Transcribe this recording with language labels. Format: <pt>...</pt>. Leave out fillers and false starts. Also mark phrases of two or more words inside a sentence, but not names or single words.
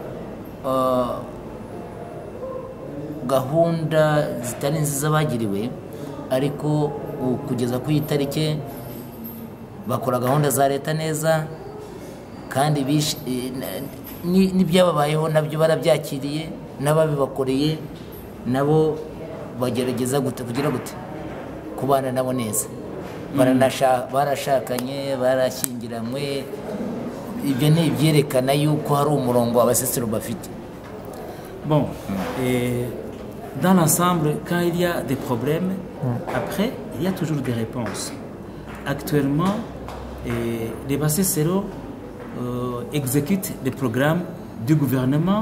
<rw>gahunda zitari nziza bagiriwe, ariko kugeza ku itariki bakora gahunda za leta neza, kandi n'ibyababayeho nabyo barabyakiriye, n'ababibakoreye nabo bagerageza kugira gute kubana nabo neza. Barashakanye, barashyingiranywe, ibyo ni ibyerekana yuko hari umurongo Abasesero bafite.</rw> <fr>Bon, dans l'ensemble, quand il y a des problèmes, après, il y a toujours des réponses. Actuellement, les Bicécero exécutent les programmes du gouvernement.</fr>